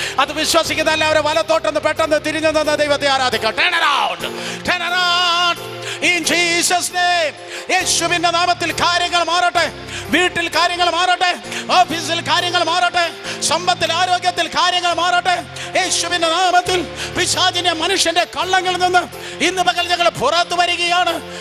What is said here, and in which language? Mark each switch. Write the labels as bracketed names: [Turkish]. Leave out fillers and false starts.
[Malayalam] അത് വിശ്വസിക്കുന്ന എല്ലാവരും വലത്തോട്ടൊന്ന് പെട്ടെന്ന് തിരിഞ്ഞു നിന്ന് ദൈവത്തെ ആരാധിക്കാം. [English] Turn around in Jesus name. [Malayalam] യേശുവിന്റെ നാമത്തിൽ കാര്യങ്ങൾ മാറട്ടെ. വീട്ടിൽ കാര്യങ്ങൾ മാറട്ടെ. ഓഫീസിൽ കാര്യങ്ങൾ മാറട്ടെ. സമ്പത്തിൽ, ആരോഗ്യത്തിൽ കാര്യങ്ങൾ മാറട്ടെ. യേശുവിന്റെ നാമത്തിൽ പിശാചിന്റെ മനുഷ്യന്റെ കള്ളങ്ങളിൽ നിന്ന് ഇന്ന് പകൽ ഞങ്ങൾ പുറത്തു വരികയാണ്.